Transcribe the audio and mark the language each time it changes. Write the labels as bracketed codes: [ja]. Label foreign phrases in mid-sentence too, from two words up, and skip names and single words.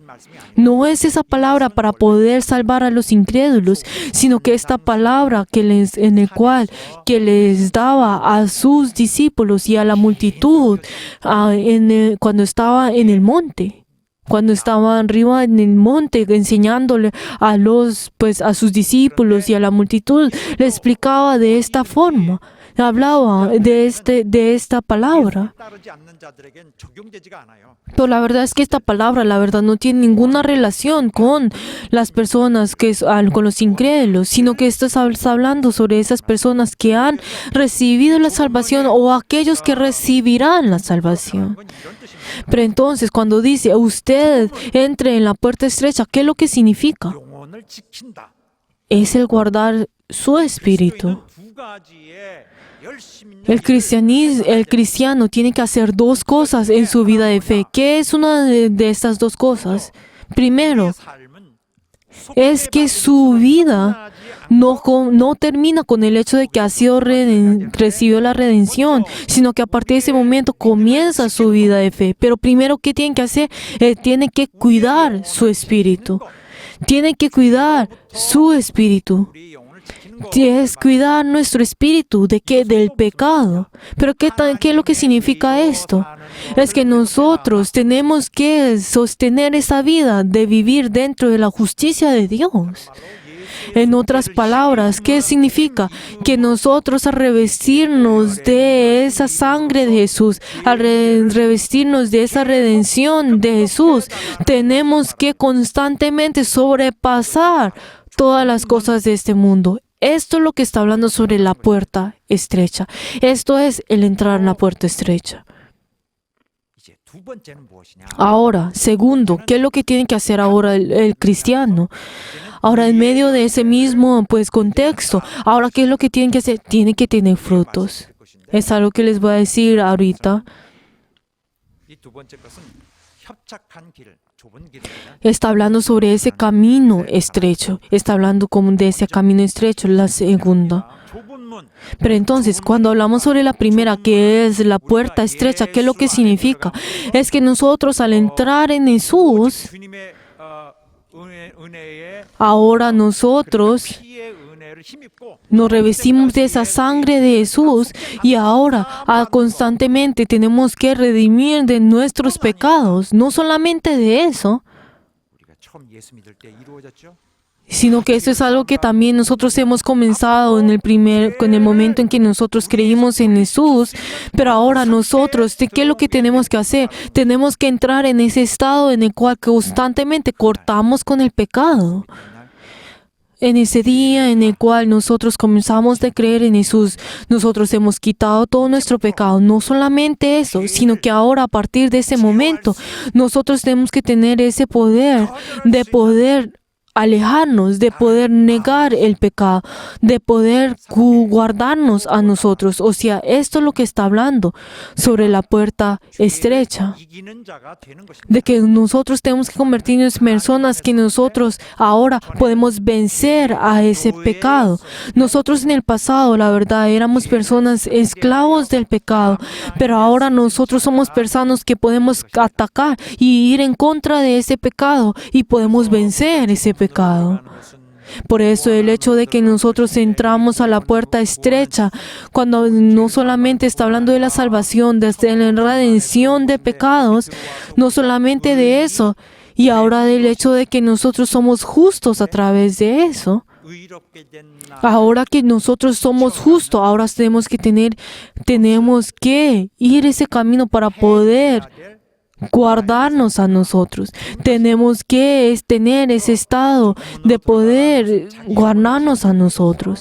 [es] No es esa palabra para poder salvar a los incrédulos, sino que esta palabra que les daba a sus discípulos y a la multitud cuando estaba en el monte. Cuando estaba arriba en el monte enseñándole a sus discípulos y a la multitud, le explicaba de esta forma. Hablaba de esta palabra. [ko] 따르지 않는 자들에겐 적용되지가 않아요. [es] Pero la verdad es que esta palabra, la verdad, no tiene ninguna relación con las personas, con los incrédulos, sino que esto está hablando sobre esas personas que han recibido la salvación o aquellos que recibirán la salvación. [ko] 그건 이런 뜻입니다. [es] Pero entonces, cuando dice, usted entre en la puerta estrecha, ¿qué es lo que significa? [ko] 영혼을 지킨다. [es] Es el guardar su espíritu. [ko] 두 가지의 열심 있는 [es] El cristiano tiene que hacer dos cosas en su vida de fe. ¿Qué es una de estas dos cosas? Primero, [ko] 삶은 [es] es que su vida no termina con el hecho de que ha sido recibió la redención, sino que a partir de ese momento comienza su vida de fe. Pero primero, ¿qué tiene que hacer? Tiene que cuidar su espíritu. Tiene que cuidar su espíritu. [ko] 우리 영혼을 지키는 거. [es] Es cuidar nuestro espíritu. ¿De qué? Del pecado. Pero ¿qué es lo que significa esto? Es que nosotros tenemos que sostener esa vida de vivir dentro de la justicia de Dios. En otras palabras, ¿qué significa? Que nosotros al revestirnos de esa sangre de Jesús, al revestirnos de esa redención de Jesús, tenemos que constantemente sobrepasar todas las cosas de este mundo. Esto es lo que está hablando sobre la puerta estrecha. Esto es el entrar en la puerta estrecha. [ko] 이제 두 번째는 무엇이냐? [es] Ahora, segundo, ¿qué es lo que tiene que hacer ahora el cristiano? Ahora, en medio de ese mismo contexto, ahora, ¿qué es lo que tienen que hacer? Tiene que tener frutos. Es algo que les voy a decir ahorita. [ko] 이 두 번째 것은 협착한 길, 좁은 길입니다. [es] Está hablando sobre ese camino estrecho. Está hablando como de ese camino estrecho, la segunda. [ko] 좁은 문. [es] Pero entonces, cuando hablamos sobre la primera, que es la puerta estrecha, ¿qué es lo que significa? Es que nosotros al entrar en Jesús, [ko] 주님의 은혜에 [es] ahora nosotros [ko] 피의 은혜를 [es] nos revestimos de esa sangre de Jesús y ahora constantemente tenemos que redimir de nuestros pecados. No solamente de eso, [ko] 우리가 처음 예수 믿을 때 이루어졌죠. [es] sino que eso es algo que también nosotros hemos comenzado en el momento en que nosotros creímos en Jesús. Pero ahora nosotros, ¿qué es lo que tenemos que hacer? Tenemos que entrar en ese estado en el cual constantemente cortamos con el pecado. En ese día en el cual nosotros comenzamos a creer en Jesús, nosotros hemos quitado todo nuestro pecado. No solamente eso, sino que ahora a partir de ese momento, nosotros tenemos que tener ese poder de poder alejarnos, de poder negar el pecado, de poder guardarnos a nosotros. O sea, esto es lo que está hablando sobre la puerta estrecha. [ko] 이기는 자가 되는 것입니다. [es] De que nosotros tenemos que convertirnos en personas que nosotros ahora podemos vencer a ese pecado. Nosotros en el pasado, la verdad, éramos personas esclavos del pecado, pero ahora nosotros somos personas que podemos atacar y ir en contra de ese pecado y podemos vencer ese pecado. Por eso el hecho de que nosotros entramos a la puerta estrecha, cuando no solamente está hablando de la salvación, de la redención de pecados, no solamente de eso, y ahora del hecho de que nosotros somos justos a través de eso. [ko] 의롭게 된 나. [es] Ahora que nosotros somos justos, ahora tenemos que ir ese camino para poder guardarnos a nosotros. Tenemos que tener ese estado de poder guardarnos a nosotros.